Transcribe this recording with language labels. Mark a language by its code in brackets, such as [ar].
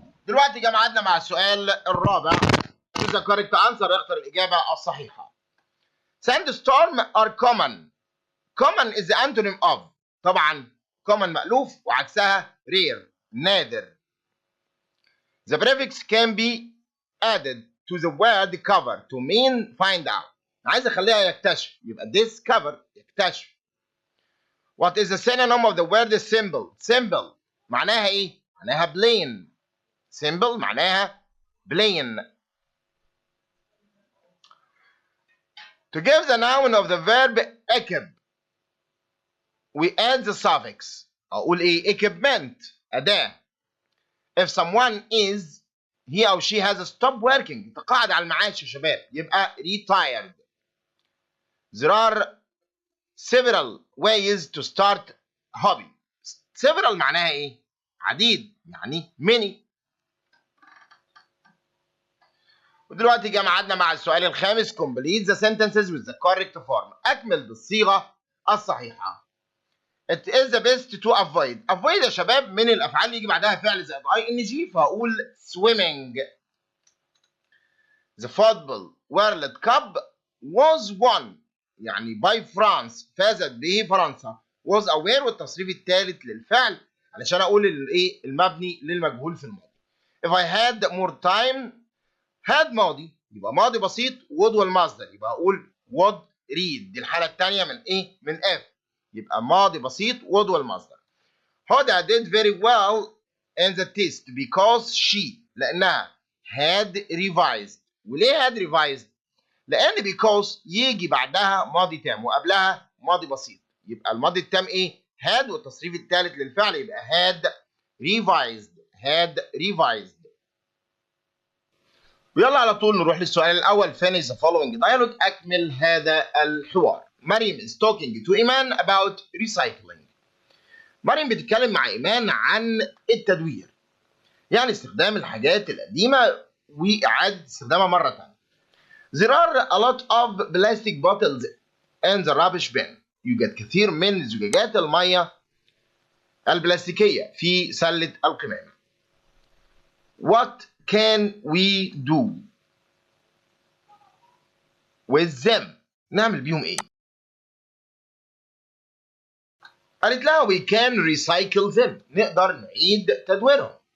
[ar] دلوقتي جمعتنا مع السؤال الرابع. [en] Choose the correct answer. [ar] اختر الإجابة الصحيحة. [en] Sandstorm are common. Common is the antonym of. [ar] طبعا common مألوف وعكسها rare نادر. [en] The prefix can be added to the word cover to mean find out. [ar] عايز اخليها يكتشف يبقى discover يكتشف. [en] What is the synonym of the word symbol? [ar] Symbol معناها ايه؟ معناها plain. Symbol معناها plain. [en] To give the noun of the verb equip we add the suffix. [ar] اقول ايه؟ [en] equipment [ar] أداة. [en] if someone is he or she has stopped working [ar] تقاعد على المعاش يا شباب يبقى [en] retired. there are several ways to start hobby. [ar] several معناها ايه؟ عديد، يعني many. ودلوقتي جه ميعادنا مع السؤال الخامس. [en] complete the sentences with the correct form. [ar] أكمل بالصيغة الصحيحة. [en] it is the best to avoid. [ar] avoid يا شباب من الأفعال اللي يجي بعدها فعل زائد ing، فهقول swimming. [en] the football world cup was won يعني by France [ar] فازت به فرنسا. [en] was aware [ar] والتصريف الثالث للفعل علشان أقول الإيه المبني للمجهول في الماضي. [en] if I had more time had [ar] ماضي يبقى ماضي بسيط [en] would [ar] والمصدر يبقى أقول [en] would read. [ar] دي الحالة الثانية من إيه؟ من if يبقى ماضي بسيط would والمصدر. [en] هدى did very well in the test because she لأنها had revised. [ar] وليه [en] had revised؟ [ar] لأن because يجي بعدها ماضي تام وقبلها ماضي بسيط يبقى الماضي التام إيه؟ had والتصريف الثالث للفعل يبقى had revised. [en] had revised. [ar] ويلا على طول نروح للسؤال الأول. [en] finish the following dialogue. [ar] أكمل هذا الحوار. [en] مريم is talking to إيمان about recycling. [ar] مريم بتتكلم مع إيمان عن التدوير يعني استخدام الحاجات القديمة وإعادة استخدامها مرة تانية. [en] there are a lot of plastic bottles in the rubbish bin. [ar] يوجد كثير من زجاجات المية البلاستيكية في سلة القمامة. [en] what can we do with them؟ [ar] نعمل بيهم ايه؟ قالت لها [en] we can recycle them. [ar] نقدر نعيد تدويرهم.